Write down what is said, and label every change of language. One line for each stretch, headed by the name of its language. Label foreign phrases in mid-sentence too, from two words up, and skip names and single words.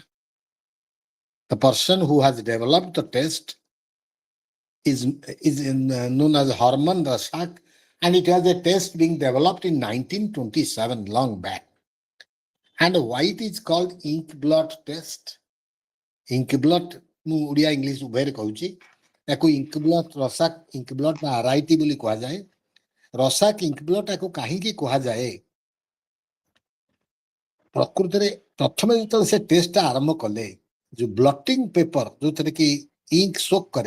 English: The person who has developed the test is known as Hermann Rorschach, and it was a test being developed in 1927, long back. And why it is called inkblot test? Inkblot,
Odia: ମୁଁ ଓଡ଼ିଆ ଇଂଲିଶ ଉଭୟରେ କହୁଛି, ତାକୁ ଇଙ୍କବ୍ଲଟ୍ ରସାକ୍ ଇଙ୍କବ୍ଲଟ୍ ବା ଆରଆଇଟି ବୋଲି କୁହାଯାଏ। ରସାକ୍ ଇଙ୍କବ୍ଲଟ୍ ତାକୁ କାହିଁକି କୁହାଯାଏ? ପ୍ରକୃତରେ ପ୍ରଥମେ ଯେତେବେଳେ ସେ ଟେଷ୍ଟଟା ଆରମ୍ଭ କଲେ, ଯୋଉ
English: blotting paper
Odia: ଯୋଉଥିରେ କି
English: ink soak
Odia: କରେ,